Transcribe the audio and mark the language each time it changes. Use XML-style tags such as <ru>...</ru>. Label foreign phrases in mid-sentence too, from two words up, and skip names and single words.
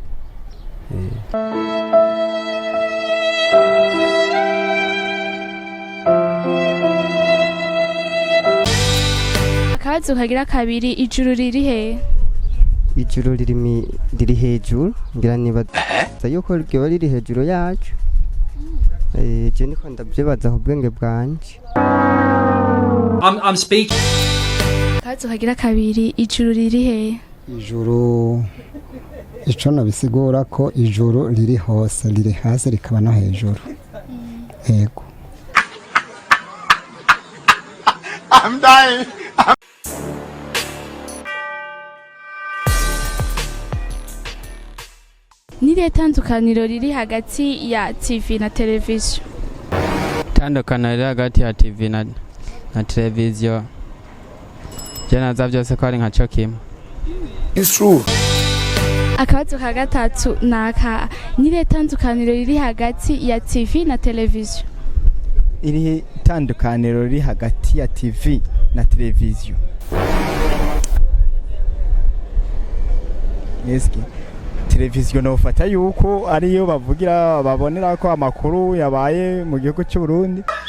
<rn>akabazo kagira kabiri ijuru riri hehe ijuru riri hejuru ngira nibaza yuko ryoba riri hejuru yacu. Je niko ndavyibaza ku bwenge bwanje.</rn> <en>I'm speaking.</en> <rn>akabazo kagira kabiri ijuru riri hehe ijuru ico nabisigura ko ijuru riri hose, riri hasi rikaba no hejuru. Yego.</rn> <en>I'm dying.</en> <rn>nirihe tandukaniro riri hagati ya TV na televiziyo Tandukaniro riri hagati ya TV na televiziyo je naza byose ko ari nka cyo kimwe.</rn> <en>It's true.</en> <rn>akabazo ka gatatu naka nirihe tandukaniro riri hagati ya TV na televiziyo iri tandukaniro riri hagati ya TV na televiziyo Yeski televiziyo nofata yuko ariyo bavugira babonera ko amakuru yabaye mu gihugu cy'u Burundi.</rn>